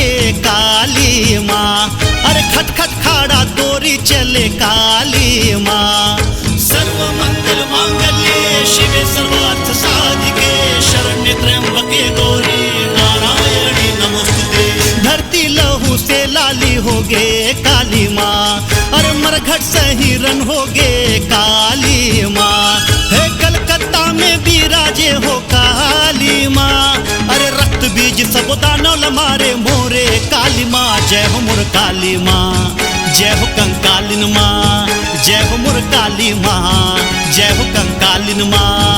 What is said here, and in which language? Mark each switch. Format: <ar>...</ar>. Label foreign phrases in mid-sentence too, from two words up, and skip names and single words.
<hne>काली माँ अरे खट खट खाड़ा तोरी चले काली माँ</hne> <sa>सर्व मंगल मांगल्ये शिवे सर्वार्थ साधिके शरण्य त्र्यंबके गौरी नारायणी नमोस्तुते</sa> <hne>धरती लहू से लाली होगे काली माँ अरे मरघट सही रन होगे काली माँ हे कलकत्ता में विराजे हो काली माँ अरे रक्त बीज सब दानव लमारे मोरे काली माँ जय हो मोर काली माँ जय हो कंकालिन माँ जय हो मोर काली माँ जय हो कंकालिन माँ</hne>